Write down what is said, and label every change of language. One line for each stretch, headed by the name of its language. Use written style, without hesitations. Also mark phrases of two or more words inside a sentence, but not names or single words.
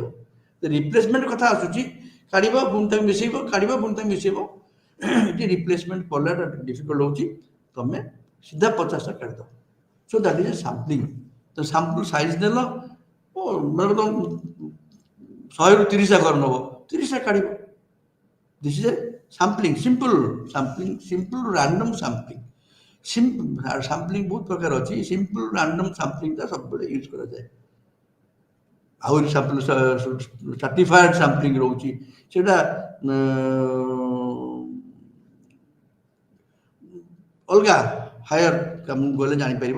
Odia: ରିପ୍ଲେସମେଣ୍ଟ କଥା ଆସୁଛି, କାଢିବ ପୁଣି ତାକୁ ମିଶେଇବ, କାଢିବ ପୁଣି ତାକୁ ମିଶେଇବ, ଏଠି ରିପ୍ଲେସମେଣ୍ଟ କଲାଟା ଡିଫିକଲ୍ଟ ହେଉଛି, ତମେ ସିଧା 50ଟା କାଢିଦବ।
English: So that is a sampling.
Odia: ତ
English: sample size
Odia: ନେଲ, ମାନେ ତମ 100ରୁ 30ଟା ଘର ନେବ, 30ଟା କାଢିବ।
English: This is a sampling, simple sampling, simple random sampling.
Odia: ସାମ୍ପଲିଂ ବହୁତ ପ୍ରକାର ଅଛି।
English: simple random sampling
Odia: ସବୁବେଳେ ୟୁଜ୍ କରାଯାଏ। ଆହୁରି
English: certified sampling
Odia: ରହୁଛି, ସେଇଟା ଅଲଗା ହାୟର କାମକୁ ଗଲେ ଜାଣିପାରିବ।